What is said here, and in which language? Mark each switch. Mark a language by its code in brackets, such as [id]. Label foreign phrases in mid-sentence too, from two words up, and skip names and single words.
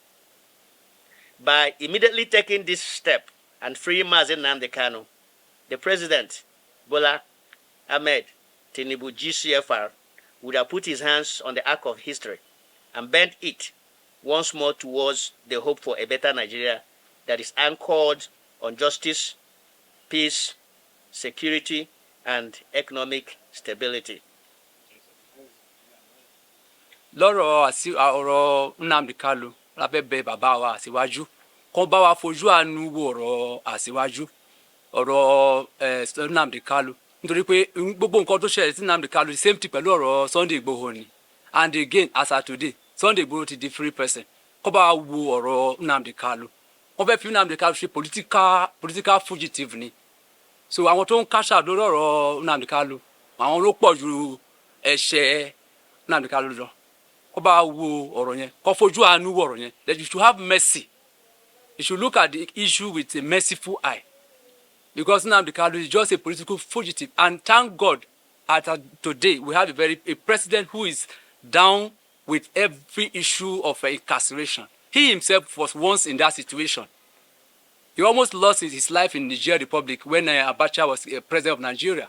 [en] By immediately taking this step and freeing Nnamdi Kanu, the President, Bola Ahmed Tinubu GCFR, would have put his hands on the arc of history and bent it once more towards the hope for a better Nigeria that is anchored on justice, peace, security, and economic stability. [yo] lọ́rọ̀ ọ̀rọ̀ Nnamdi Kanu la fẹ́ bẹ̀ bàbá wa Aṣíwájú kó bá wa fojú àánú wo ọ̀rọ̀ Aṣíwájú ọ̀rọ̀ Nnamdi Kanu nítorí pé gbogbo nǹkan tó ṣẹlẹ̀ sí Nnamdi Kanu [en] the same thing [yo] pẹ̀lú ọ̀rọ̀ Sunday Igboho ni, [en] and again as at today Sunday Igboho [yo] ti di [en] free person. [yo] Kó bá wa wo ọ̀rọ̀ Nnamdi Kanu, wọ́n fẹ́ fi Nnamdi Kanu ṣe [en] political fugitive [yo] ni. So àwọn tó ń káṣà lórí ọ̀rọ̀ Nnamdi Kanu àwọn ló pọ̀ ju ẹ̀ṣẹ̀ Nnamdi Kanu lọ. Kó bá wo ọ̀rọ̀ yẹn, kó fojú àánú wo ọ̀rọ̀ yẹn, [en] that you should have mercy. You should look at the issue with a merciful eye, because Nnamdi Kanu is just a political fugitive. And thank God, today we have a president who is down with every issue of incarceration. He himself was once in that situation. He almost lost his life in Niger Republic when Abacha was president of Nigeria.